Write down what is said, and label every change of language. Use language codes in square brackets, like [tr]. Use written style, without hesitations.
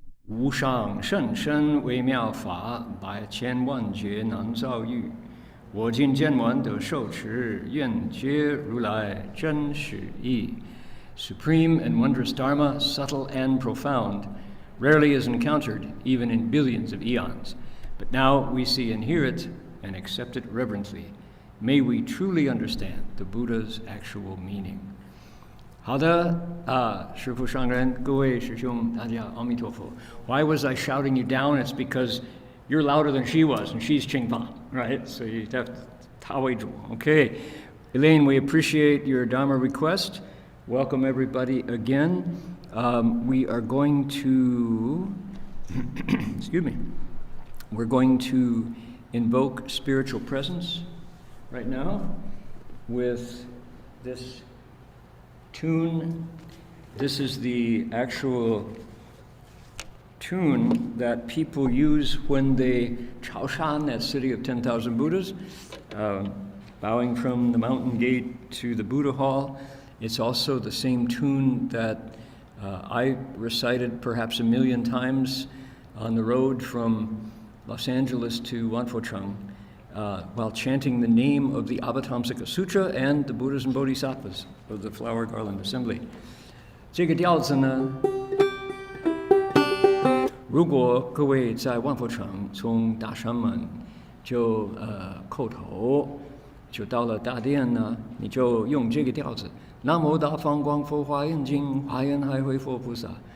[zh] 无上甚深微妙法，百千万劫难遭遇。我今见闻得受持，愿解如来真实义。 [en] Supreme and wondrous Dharma, subtle and profound, rarely is encountered even in billions of eons. But now we see and hear it and accept it reverently. May we truly understand the Buddha's actual meaning. [zh] 好的，师父上人，各位师兄，大家阿弥陀佛。 [en] Why was I shouting you down? It's because you're louder than she was, and she's Qingfa, right? So you have ta wei zhu. Okay, Elaine, we appreciate your Dharma request. Welcome everybody again. We are going to, excuse me, we're going to invoke spiritual presence right now with this tune. This is the actual tune that people use when they chaoshan, that city of 10,000 Buddhas, bowing from the mountain gate to the Buddha hall. It's also the same tune that I recited perhaps 1,000,000 times on the road from Los Angeles to Wanfo-cheng while chanting the name of the Avatamsaka Sutra and the Buddhas and Bodhisattvas of the Flower Garland Assembly. [zh] 这个调子呢，如果各位在万佛城从大山门就叩头，就到了大殿呢，你就用这个调子。南无大方广佛华严经，华严海会佛菩萨。